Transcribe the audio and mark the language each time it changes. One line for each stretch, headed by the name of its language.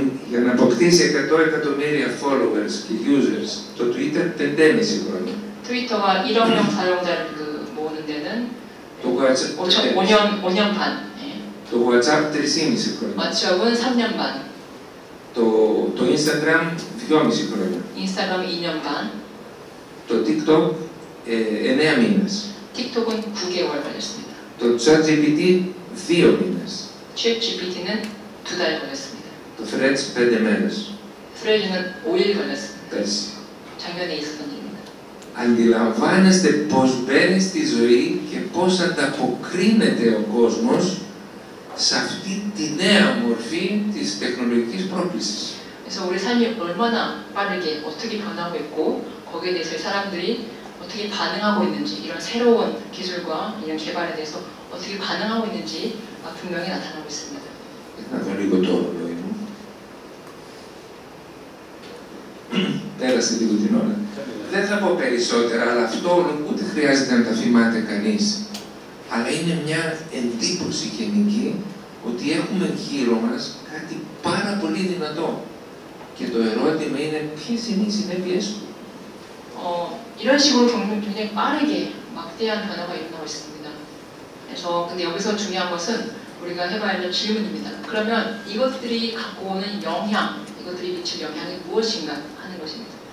Greek: Για να αποκτήσει 100 εκατομμύρια followers και users το Twitter 5,5 χρόνια.
Korean: 트위터가 1억명 사용자를 모으는 데는
Greek: Το WhatsApp
Korean: 5년 반. 예.
Greek: Το WhatsApp 3,5 χρόνια.
Korean: 왓츠업은 3년 반.
Greek: Το Instagram 2,5 χρόνια.
Korean: 인스타그램 2년 반.
Greek: Το TikTok 9 μήνες.
Korean: 틱톡은 9개월 걸렸습니다.
Greek: Το ChatGPT 2 μήνες.
Korean: ChatGPT는 2달 걸렸습니다.
Greek: Το Threads 5 μέρες.
Korean: Threads는 5일 걸렸습니다.
Greek: Πέρσι.
Korean: 작년에 있었던 일입니다.
Greek: Αντιλαμβάνεστε πώς μπαίνει στη ζωή και πώς ανταποκρίνεται ο κόσμος σε αυτή τη νέα μορφή της τεχνολογικής πρόκλησης.
Korean: 그래서 우리 삶이 얼마나 빠르게 어떻게 변하고 있고 거기에 대해서 사람들이 어떻게 반응하고 있는지 이런 새로운 기술과 이런 개발에 대해서 어떻게 반응하고 있는지 분명히 나타나고 있습니다.
Greek: Να δω λίγο το ρολόι μου. Πέρασε λίγο την ώρα. Δεν θα πω περισσότερα, αλλά αυτό ούτε χρειάζεται να τα θυμάται κανείς. Αλλά είναι μια εντύπωση γενική ότι έχουμε γύρω μας κάτι πάρα πολύ δυνατό. Και το ερώτημα είναι ποιες είναι οι συνέπειες του.
Korean: 이런 식으로 굉장히 빠르게 막대한 변화가 일어나고 있습니다. 그래서 근데 여기서 중요한 것은 우리가 해봐야 할 질문입니다. 그러면 이것들이 갖고 오는 영향, 이것들이 미칠 영향이 무엇인가 하는 것입니다.